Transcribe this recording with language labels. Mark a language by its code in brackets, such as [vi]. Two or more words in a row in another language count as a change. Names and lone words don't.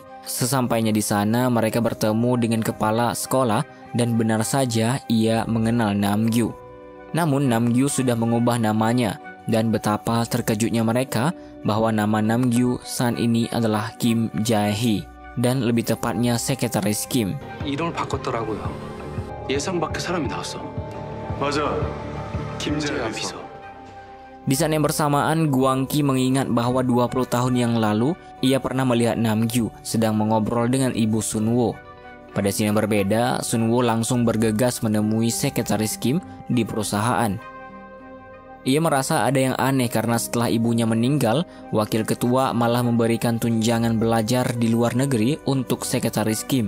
[id] Sesampainya di sana mereka bertemu dengan kepala sekolah dan benar saja ia mengenal Namgyu. Namun Namgyu sudah mengubah namanya dan betapa terkejutnya mereka bahwa nama Namgyu saat ini adalah Kim Jae-hee dan lebih tepatnya sekretaris Kim. [ko] 이름을 바꿨더라고요. 예상 밖의 사람이 나왔어. 맞아. 김재현 비서. [id] Di saat yang bersamaan, Gwangi mengingat bahwa 20 tahun yang lalu ia pernah melihat Namgyu sedang mengobrol dengan ibu Sunwoo. Pada scene yang berbeda, Sunwoo langsung bergegas menemui sekretaris Kim di perusahaan. Ia merasa ada yang aneh karena setelah ibunya meninggal, wakil ketua malah memberikan tunjangan belajar di luar negeri untuk sekretaris Kim.